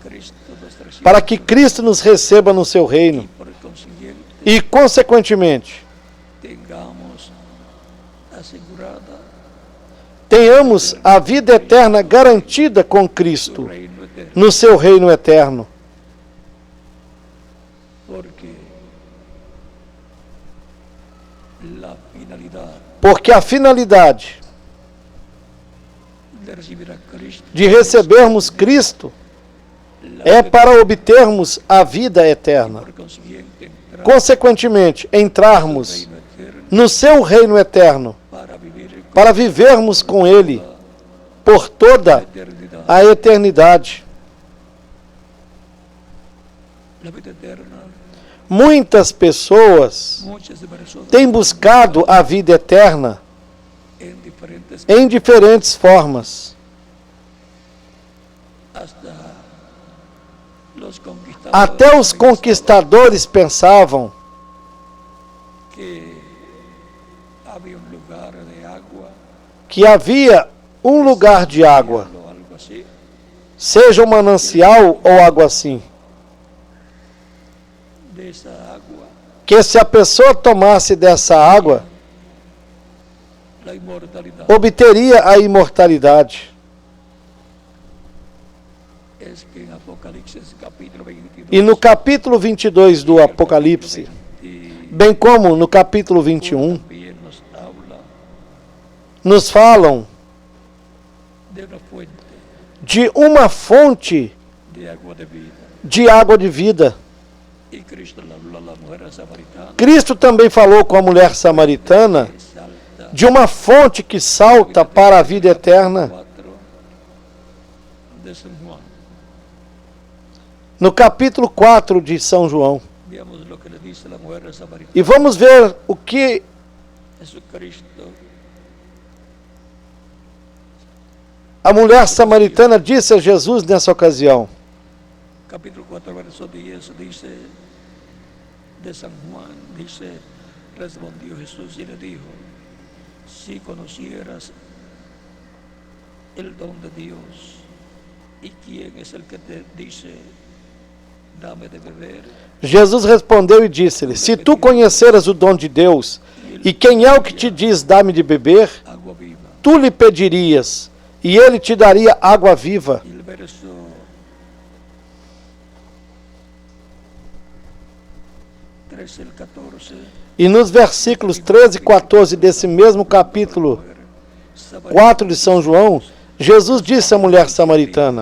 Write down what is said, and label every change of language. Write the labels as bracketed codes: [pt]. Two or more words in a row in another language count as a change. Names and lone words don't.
[es] a Cristo nos recibe, [pt] para que Cristo nos receba no seu reino. [es] por consiguiente [pt] E, consequentemente, [es] tengamos asegurada [pt] tenhamos a vida eterna garantida com [es] su Cristo reino eterno, [pt] no seu reino eterno. [es] porque la finalidad [pt] Porque a finalidade [es] de recibir a Cristo [pt] de recebermos Cristo é para obtermos a vida eterna. [es] por consiguiente entrar [pt] Consequentemente, [es] al [pt] entrarmos [es] reino eterno [pt] no seu reino eterno para vivermos com Ele por toda [es] eternidad. [pt] a eternidade. [es] La vida eterna, [pt] Muitas pessoas [es] muchas personas [pt] têm buscado a vida eterna [es] en diferentes [pt] em diferentes formas, [es] hasta los conquistadores [pt] Até os conquistadores pensavam [es] que había un lugar de agua, [pt] que havia um lugar de água, [es] o algo así, [pt] seja um manancial ou algo assim, [es] de esa agua, [pt] que se a pessoa tomasse dessa água, [es] la inmortalidad. [pt] obteria a imortalidade. [es] Es que en Apocalipsis capítulo 22, [pt] E no capítulo 22 do Apocalipse, bem como no capítulo 21, [es] también nos habla [pt] nos falam [es] de una fuente [pt] de uma fonte [es] de agua de vida. [pt] de água de vida. [es] Y Cristo le habló a la mujer samaritana, [pt] Cristo também falou com a mulher samaritana [es] que salta [pt] de uma fonte que salta para a vida eterna. [es] 4 de San Juan. [pt] No capítulo 4 de São João. [es] Veamos lo que le dice la mujer samaritana. [pt] E vamos ver o que Jesucristo a mulher samaritana disse a Jesus nessa ocasião. [es] capítulo 4, verso 10, dice de San Juan, dice, respondió Jesús y le dijo, si conocieras el don de Dios y quién es el que te dice, dame de beber, [pt] Jesus respondeu e disse-lhe: Se tu conheceras o dom de Deus, e quem é o que te diz, dá-me de beber, [es] agua viva. [pt] tu lhe pedirias, e ele te daria água viva. [es] Y el verso 13 al 14, [pt] E nos versículos 13 e 14 desse mesmo capítulo 4 de São João, Jesus disse à mulher samaritana: